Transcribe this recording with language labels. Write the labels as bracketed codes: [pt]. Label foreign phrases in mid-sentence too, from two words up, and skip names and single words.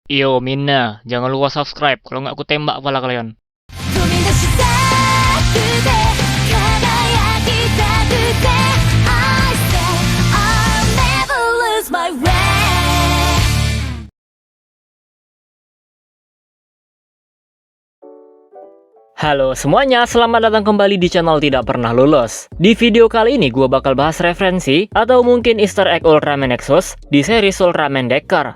[id] Yo, Mina, jangan lupa subscribe. Kalau nggak aku tembak kepala kalian. [ja] 飛び出したくて輝きたくて [en] I said I'll never lose my way. [id] Halo semuanya, selamat datang kembali di channel Tidak Pernah Lulus. Di video kali ini gue bakal bahas referensi atau mungkin [en] easter egg [id] Ultraman Nexus di series Ultraman Decker.